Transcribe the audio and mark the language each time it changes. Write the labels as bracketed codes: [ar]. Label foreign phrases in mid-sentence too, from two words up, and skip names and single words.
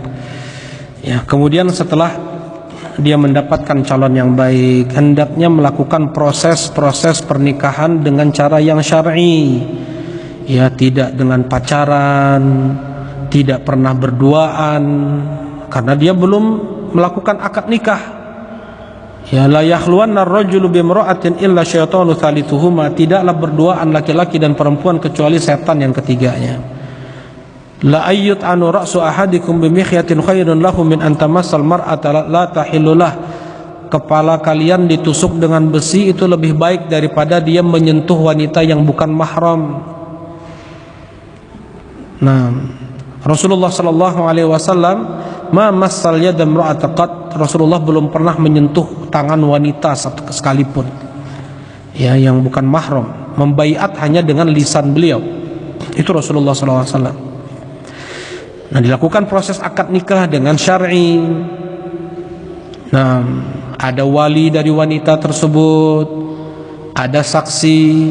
[id] Ya, kemudian setelah dia mendapatkan calon yang baik, hendaknya melakukan proses pernikahan dengan cara yang syar'i. Ya, tidak dengan pacaran, tidak pernah berduaan, karena dia belum melakukan akad nikah. Ya, [ar] لا يخلون الرجل بامرأة إلا الشيطان ثالثهما. [id] Tidaklah berduaan laki-laki dan perempuan kecuali setan yang ketiganya. [ar] لأن يطعن رأس أحدكم بمخيط خير له من أن تمس المرأة لا تحل له. [id] Kepala kalian ditusuk dengan besi itu lebih baik daripada dia menyentuh wanita yang bukan mahram. [ar] Nah, رسول الله صلى الله عليه وسلم ما مس يد امرأة قط. [id] Rasulullah belum pernah menyentuh tangan wanita sekalipun, ya, yang bukan mahram. Membaiat hanya dengan lisan beliau. Itu Rasulullah [ar] صلى الله عليه وسلم. [id] Nah, dilakukan proses akad nikah dengan syar'i. Nah, ada wali dari wanita tersebut, ada saksi.